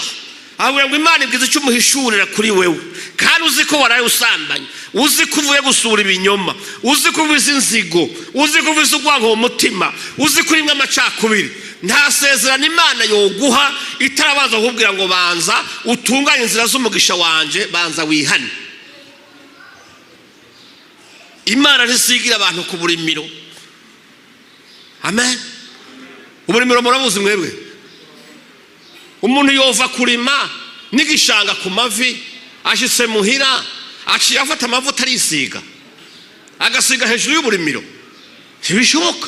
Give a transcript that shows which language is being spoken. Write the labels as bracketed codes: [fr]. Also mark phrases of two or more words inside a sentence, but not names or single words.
[rn] Ahubwo ngo Imana ibwiza icyo umuhishurira kuri wewe. Kandi uzi ko waraye usambanye, uzi ko uvuye gusura ibinyoma, uzi ko ubizi inzigo, uzi ko ubizi urwango mu mutima, uzi ko urimwe amacakubiri. Nta sezerano Imana yoguha itarabanza kukubwira ngo banza utunganye inzira z'umugisha wanje, banza wihane. Imana ntisigira abantu ku burimiro. Amen. Uburimiro murabuzi mwebwe. Umuntu yova kurima n'igishanga ku mavi ashitse muhira aciye afata amavuta arisiga agasiga hejuru y'uburimiro. Ntibishoboka.